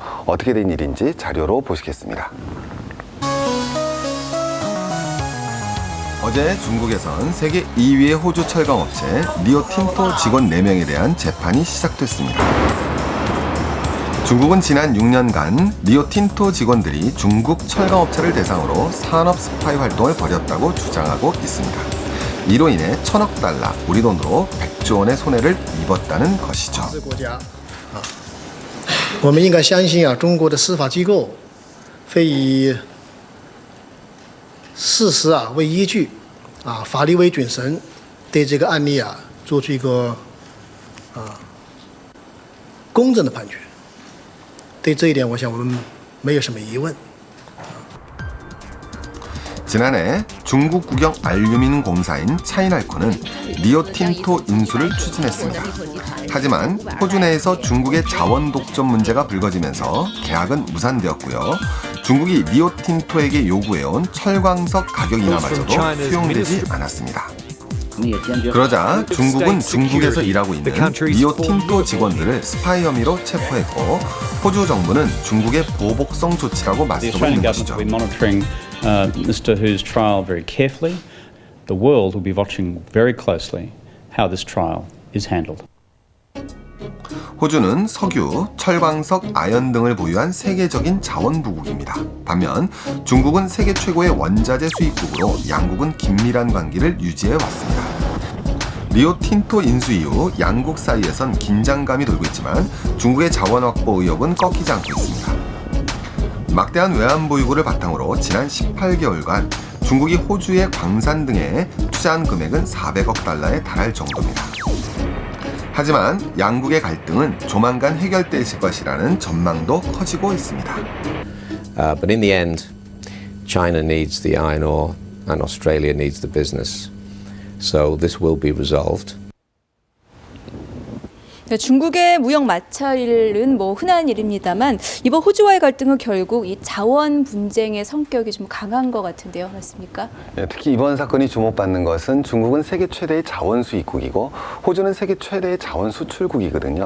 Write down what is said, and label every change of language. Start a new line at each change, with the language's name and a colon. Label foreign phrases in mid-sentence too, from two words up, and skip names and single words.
Korean: 어떻게 된 일인지 자료로 보시겠습니다. 어제 중국에선 세계 2위의 호주 철강업체 리오 틴토 직원 4명에 대한 재판이 시작됐습니다. 중국은 지난 6년간 리오 틴토 직원들이 중국 철강업체를 대상으로 산업 스파이 활동을 벌였다고 주장하고 있습니다. 이로 인해 1,000억 달러, 우리 돈으로 100조 원의 손해를 입었다는 것이죠.
Chinese: 我们应该相信中国的司法机构会以事实为依据，法律为准绳，对这个案例做出一个公正的判决。对这一点，我想我们没有什么疑问。
Korean: 지난해 중국 국영 알루미늄 공사인 차이날코는 리오 틴토 인수를 추진했습니다. 하지만 호주 내에서 중국의 자원 독점 문제가 불거지면서 계약은 무산되었고요. 중국이 리오 틴토에게 요구해온 철광석 가격 인하마저도 수용되지 않았습니다. 그러자 중국은 중국에서 일하고 있는 리오 틴토 직원들을 스파이 혐의로 체포했고 호주 정부는 중국의 보복성 조치라고 맞서고 있는 것이죠.
English: Mr. Hu's trial very carefully. The world will be watching very closely how this trial is handled.
Korean: 호주는 석유, 철광석, 아연 등을 보유한 세계적인 자원부국입니다. 반면 중국은 세계 최고의 원자재 수입국으로 양국은 긴밀한 관계를 유지해 왔습니다. 리오 틴토 인수 이후 양국 사이에선 긴장감이 돌고 있지만 중국의 자원 확보 의욕은 꺾이지 않고 있습니다. 막대한 외환 보유고를 바탕으로 지난 18개월간 중국이 호주의 광산 등에 투자한 금액은 400억 달러에 달할 정도입니다. 하지만 양국의 갈등은 조만간 해결될 것이라는 전망도 커지고 있습니다.
English: But in the end, China needs the iron ore and Australia needs the business. So this will be resolved.
Korean: 네, 중국의 무역 마찰은 뭐 흔한 일입니다만 이번 호주와의 갈등은 결국 이 자원 분쟁의 성격이 좀 강한 것 같은데요, 맞습니까? 네, 특히 이번 사건이 주목받는 것은 중국은 세계 최대의 자원 수입국이고 호주는 세계 최대의 자원 수출국이거든요.